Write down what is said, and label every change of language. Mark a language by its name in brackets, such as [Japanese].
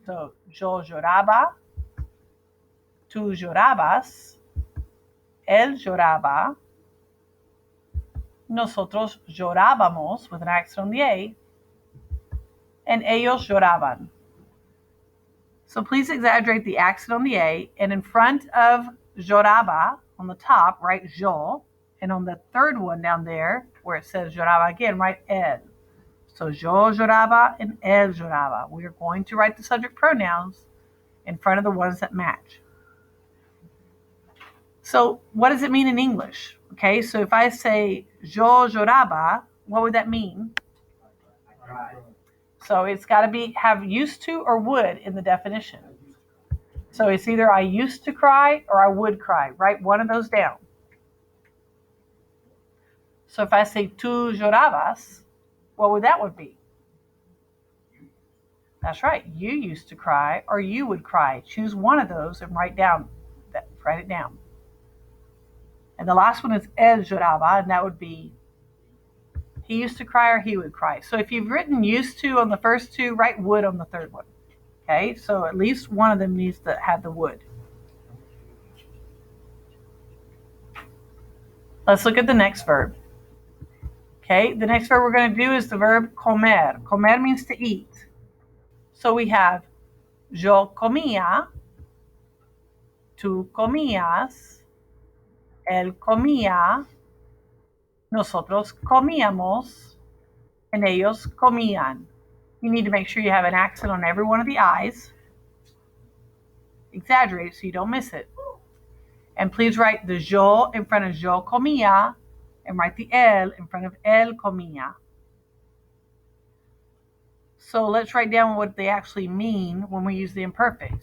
[Spanish] So yo lloraba, tú llorabas, él lloraba, nosotros llorábamos [English] with an accent on the A, and [Spanish] ellos lloraban. [English] So please exaggerate the accent on the A, and in front of lloraba on the top, write yo, and on the third one down there, where it says lloraba again, write él. [Spanish] So yo lloraba and él lloraba. [English] We are going to write the subject pronouns in front of the ones that match. So what does it mean in English? Okay, so if I say [Spanish] yo lloraba, [English] what would that mean? So it's got to have used to or would in the definition. So it's either I used to cry or I would cry. Write one of those down. So if I say [Spanish] tú llorabas, [English] what would that one be? That's right. You used to cry or you would cry. Choose one of those and write it down. And the last one is [Spanish] él lloraba, [English] and that would be he used to cry or he would cry. So if you've written used to on the first two, write would on the third one. Okay, so at least one of them needs to have the would. Let's look at the next verb. Okay, the next verb we're going to do is the verb comer. Comer means to eat. So we have [Spanish] yo comía, tú comías, él comía, nosotros comíamos, and ellos comían. [English] You need to make sure you have an accent on every one of the I's. Exaggerate so you don't miss it. And please write the yo in front of [Spanish] yo comía [English] and write the él in front of [Spanish] él comía. [English] So let's write down what they actually mean when we use the imperfect.